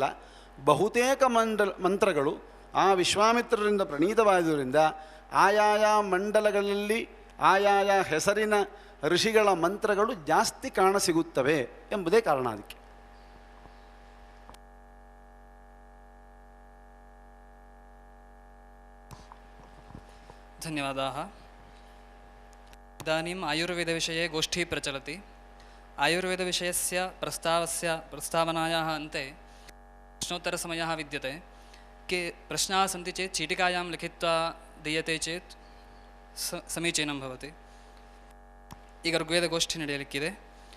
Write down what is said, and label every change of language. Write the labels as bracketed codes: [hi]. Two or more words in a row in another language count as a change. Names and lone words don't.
[kn] ಬಹುತೇಕ ಮಂತ್ರಗಳು ಆ ವಿಶ್ವಾಮಿತ್ರರಿಂದ ಪ್ರಣೀತವಾದುದರಿಂದ ಆಯಾಯ ಮಂಡಲಗಳಲ್ಲಿ ಆಯಾಯ ಹೆಸರಿನ ಋಷಿಗಳ ಮಂತ್ರಗಳು ಜಾಸ್ತಿ ಕಾಣಸಿಗುತ್ತವೆ ಎಂಬುದೇ ಕಾರಣ ಅದಕ್ಕೆ. [sa] ಧನ್ಯವಾದಾः. इदानीम् आयुर्वेदविषये गोष्ठी प्रचलति. आयुर्वेदविषयस्य प्रस्तावनायाः अन्ते प्रश्नोत्तरसमयः विद्यते. के प्रश्नाः सन्ति चेत् चीटिकायां लिखित्वा दीयते चेत् समीचीनं भवति. [kn] ಈಗ ಋಗ್ವೇದಗೋಷ್ಠಿ ನಡೆಯಲಿಕ್ಕಿದೆ.